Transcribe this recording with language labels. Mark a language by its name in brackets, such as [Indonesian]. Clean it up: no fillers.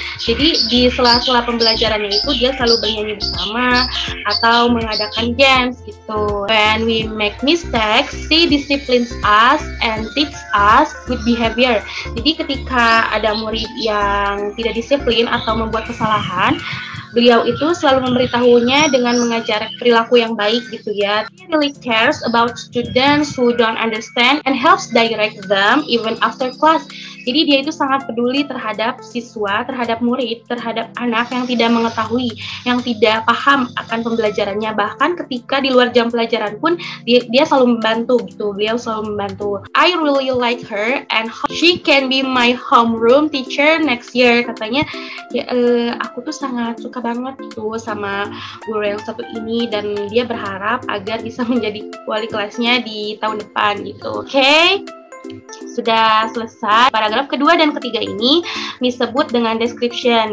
[Indonesian] Jadi di sela-sela pembelajarannya itu dia selalu bernyanyi bersama atau mengadakan games gitu. [English] When we make mistakes, she disciplines us and teach us good behavior. [Indonesian] Jadi ketika ada murid yang tidak disiplin atau membuat kesalahan, beliau itu selalu memberitahunya dengan mengajar perilaku yang baik gitu ya. [English] He really cares about students who don't understand and helps direct them even after class. [Indonesian] Jadi dia itu sangat peduli terhadap siswa, terhadap murid, terhadap anak yang tidak mengetahui, yang tidak paham akan pembelajarannya. Bahkan ketika di luar jam pelajaran pun dia selalu membantu gitu. Beliau selalu membantu. [English] I really like her and she can be my homeroom teacher next year. [Indonesian] Katanya, ya, aku tuh sangat suka banget gitu sama guru yang satu ini dan dia berharap agar bisa menjadi wali kelasnya di tahun depan gitu. Oke? Sudah selesai. Paragraf kedua dan ketiga ini disebut dengan description.